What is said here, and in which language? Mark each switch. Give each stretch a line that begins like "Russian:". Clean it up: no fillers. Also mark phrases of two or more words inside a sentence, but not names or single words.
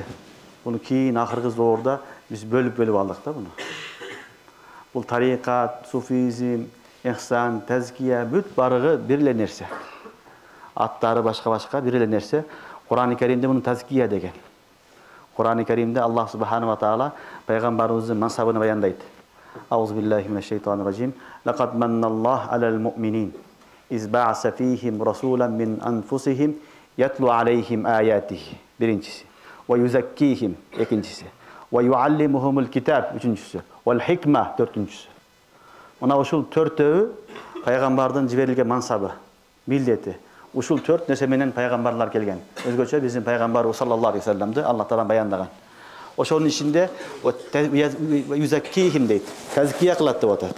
Kyrgyz: Буну кийин акыркы зорда биз бөлүп алдык да буну. Бул тарика, суфизм, ихсан, тазкия бүт барыгы бир эле нерсе. Аттары башка бир эле нерсе. Кур'ан-ы Каримде муну тазкия деген. Кур'ан-ы Каримде Аллах
Arabic: سبحانه وتعالى
Kyrgyz: пайгамбарыбыздын мансабын баяндайт.
Arabic: أعوذ بالله من الشيطان الرجيم لقد من الله على المؤمنين إذ بعث فيهم رسولا من أنفسهم يتلو عليهم آياته.
Kyrgyz: Биринчиси.
Arabic: ويزكيهم,
Kyrgyz: экинчиси.
Arabic: ويعلمهم الكتاب, үчүнчүсү. والحكمة,
Kyrgyz: төртүнчүсү. Мына ушул төртөө пайгамбардын жиберилген мансабы, милдети. Ушул төрт нерсе менен пайгамбарлар келген. Өзгөчө биздин пайгамбарыбыз
Arabic: صلى الله عليه وسلم
Kyrgyz: Аллах таала баяндаган. Ошонун ичинде юзаккихим дейт. Тазкия кылат деп атат.